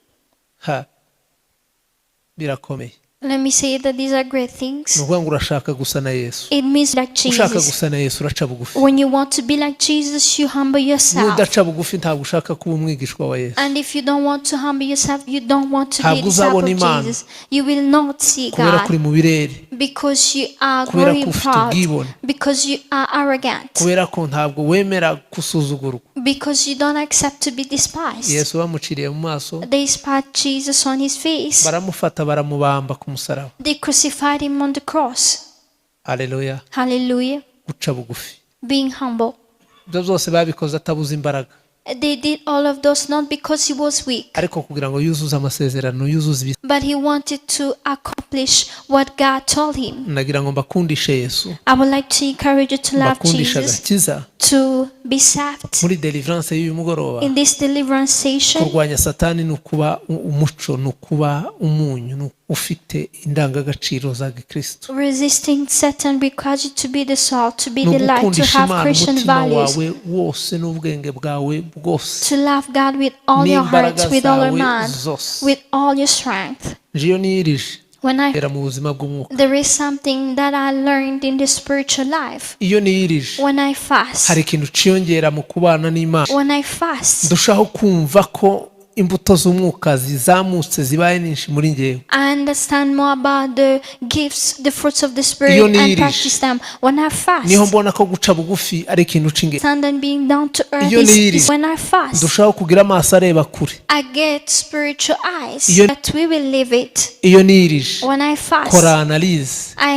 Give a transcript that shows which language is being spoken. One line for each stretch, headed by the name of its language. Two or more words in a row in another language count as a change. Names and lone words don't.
Kinyarwanda: birakomeye.
English: let me say that these are great
Kinyarwanda: Ni
English: things.
Kinyarwanda: ukuvuga ngo urashaka gusa na Yesu.
English: It means like
Kinyarwanda: Ushaka
English: Jesus.
Kinyarwanda: gusa na Yesu uraca bugufi.
English: When you want to be like Jesus, you humble yourself.
Kinyarwanda: Nudaca bugufi ntabwo ushaka kuba umwigishwa wa Yesu.
English: And if you don't want to humble yourself, you don't want to be a
Kinyarwanda: Ntabwo
English: disciple
Kinyarwanda: uzabona
English: of
Kinyarwanda: Imana.
English: Jesus. You will not see
Kinyarwanda: Kubera
English: God
Kinyarwanda: kuri mu birere,
English: because you are
Kinyarwanda: kubera ko
English: growing
Kinyarwanda: ufite
English: proud,
Kinyarwanda: ubwibone,
English: because you are arrogant,
Kinyarwanda: kubera ko ntabwo wemera gusuzugurwa.
English: because you don't accept to be despised.
Kinyarwanda: Yesu bamuciriye mu maso,
English: They spat Jesus on his face.
Kinyarwanda: baramufata baramubamba ku musaraba.
English: They crucified him on the cross.
Kinyarwanda: Haleluya.
English: Hallelujah.
Kinyarwanda: Guca bugufi.
English: Being humble.
Kinyarwanda: Ibyo byose babikoze atabuze imbaraga,
English: They did all of those not because he was weak,
Kinyarwanda: ariko kugira ngo yuzuze amasezerano, yuzuze ibisa.
English: but he wanted to accomplish what God told him.
Kinyarwanda: Nagira ngo mbakundishe Yesu,
English: I would like to encourage you to love
Kinyarwanda: mbakundisha
English: Jesus,
Kinyarwanda: agakiza
English: to be saved.
Kinyarwanda: muri deliverance y'uyu mugoroba.
English: In this deliverance session,
Kinyarwanda: Kurwanya satani ni ukuba umuco, ni ukuba umunyu, ni ufite indangagaciro za Gikristo,
English: resisting Satan requires you to be the salt, to be
Kinyarwanda: ni
English: the light, to
Kinyarwanda: ugukundisha
English: have
Kinyarwanda: Imana
English: Christian
Kinyarwanda: umutima
English: values,
Kinyarwanda: wawe wose n'ubwenge bwawe bwose
English: to love God with all your
Kinyarwanda: n'imbaraga
English: heart, with all your
Kinyarwanda: zawe
English: mind,
Kinyarwanda: zose.
English: with all your strength.
Kinyarwanda: Njiyo niyirije
English: When
Kinyarwanda: era mu buzima bw'umwuka.
English: there is something that I learned in the spiritual life.
Kinyarwanda: Iyo niyirije
English: When I fast,
Kinyarwanda: hari ikintu ciyongera mu kubana n'Imana.
English: when I fast,
Kinyarwanda: Ndushaho kumva ko imbuto z'umwuka zizamutse zibaye nyinshi muri njyewe.
English: I understand more about the gifts, the fruits of the Spirit,
Kinyarwanda: Iyo
English: and
Kinyarwanda: niyirije,
English: practice them. When I fast,
Kinyarwanda: niho mbona ko guca bugufi ari ikintu c'ingenzi.
English: stand and being down to earth
Kinyarwanda: Iyo
English: is
Kinyarwanda: niyirije,
English: when I fast.
Kinyarwanda: ndushaho kugira amaso areba kure.
English: I get spiritual eyes
Kinyarwanda: Iyo-
English: that we will live it.
Kinyarwanda: Iyo niyirije,
English: When I fast,
Kinyarwanda: kora analyse,
English: I